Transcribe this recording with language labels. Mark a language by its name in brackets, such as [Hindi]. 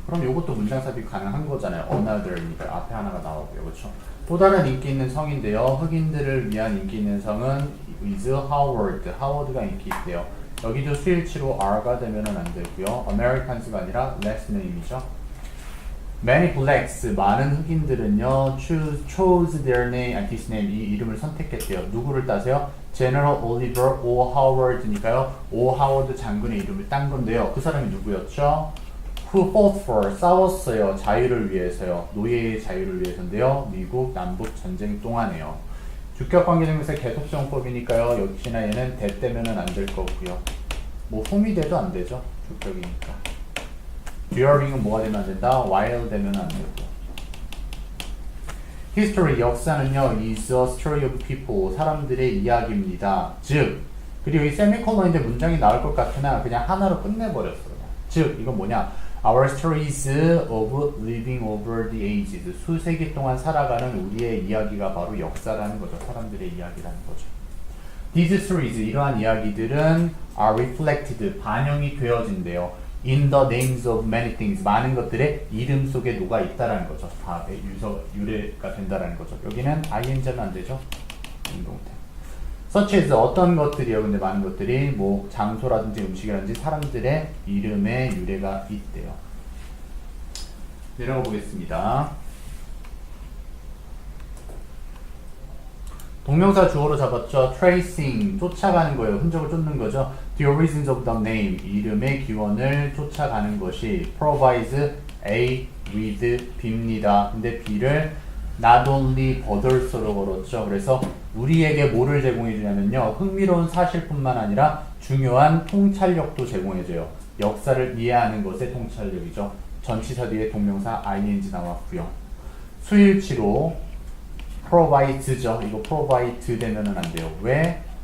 [Korean] 그럼 이것도 문장 삽입 가능한 거잖아요. Another니까 앞에 하나가 나오고요. 그렇죠? 또 다른 인기 있는 성인데요. 흑인들을 위한 인기 있는 성은 is Howard. 하워드가 인기 있대요. 여기도 수일치로 R가 되면은 안 되고요. Americans가 아니라 last name이죠. [English] Many blacks, [Korean] 많은 흑인들은요, [English] chose their name, this name, [Korean] 이 이름을 선택했대요. 누구를 따세요? General Oliver O. Howard니까요. O. Howard 장군의 이름을 딴 건데요. 그 사람이 누구였죠? [English] Who fought for, 싸웠어요. [Korean] 자유를 위해서요. 노예의 자유를 위해서인데요. 미국 남북 전쟁 동안에요. 주격 관계대명사 계속정법이니까요. 역시나 얘는 대 때면은 안 될 거고요. 뭐 whom이 돼도 안 되죠. 주격이니까. during은 뭐가 되면 안 된다? while 되면 안 되고. [English] history, 역사는요, is a story of people, [Korean] 사람들의 이야기입니다. 즉, 그리고 이 세미콜론인데 문장이 나올 것 같으나 그냥 하나로 끝내버렸어요. 즉, 이건 뭐냐? [English] Our stories of living over the ages. [Korean] 수세기 동안 살아가는 우리의 이야기가 바로 역사라는 거죠. 사람들의 이야기라는 거죠. [English] These stories, [Korean] 이러한 이야기들은 [English] are reflected, [Korean] 반영이 되어진대요. [English] In the names of many things, [Korean] 많은 것들의 이름 속에 녹아 있다라는 거죠. 다 유래가 된다라는 거죠. 여기는 ing는 안 되죠. 인동태. such as 어떤 것들이요. 근데 많은 것들이 뭐 장소라든지 음식이라든지 사람들의 이름에 유래가 있대요. 내려가 보겠습니다. 동명사 주어로 잡았죠. tracing, 쫓아가는 거예요. 흔적을 쫓는 거죠. [English] The origins of the name, [Korean] 이름의 기원을 쫓아가는 것이 [English] provides A with B입니다. [Korean] 근데 B를 not only but also로 걸었죠. 그래서 우리에게 뭐를 제공해 주냐면요. 흥미로운 사실뿐만 아니라 중요한 통찰력도 제공해 줘요. 역사를 이해하는 것의 통찰력이죠. 전치사 뒤에 동명사 ing 나왔고요. 수일치로 provides죠. 이거 provide 되면은 안 돼요. 왜?